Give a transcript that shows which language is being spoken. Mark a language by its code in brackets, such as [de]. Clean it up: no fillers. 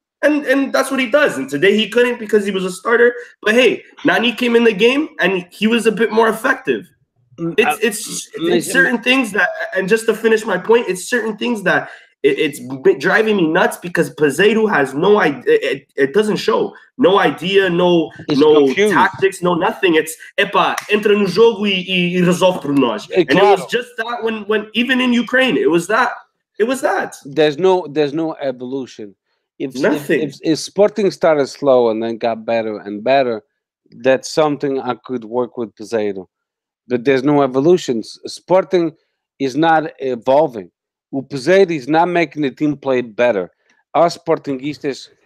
[en] And that's what he does. And today he couldn't because he was a starter. But hey, Nani came in the game and he was a bit more effective. It's certain things that, and just to finish my point, it's certain things that it's driving me nuts, because Peseiro has no idea. It doesn't show no idea, no confused. Tactics, no nothing. It's [pt] entra no jogo e resolve por nós. [en] And it was just that when even in Ukraine, it was that. There's no evolution. If Sporting started slow and then got better and better, that's something I could work with Peseiro. But there's no evolution. Sporting is not evolving. O Peseiro is not making the team play better. Us Sportingistas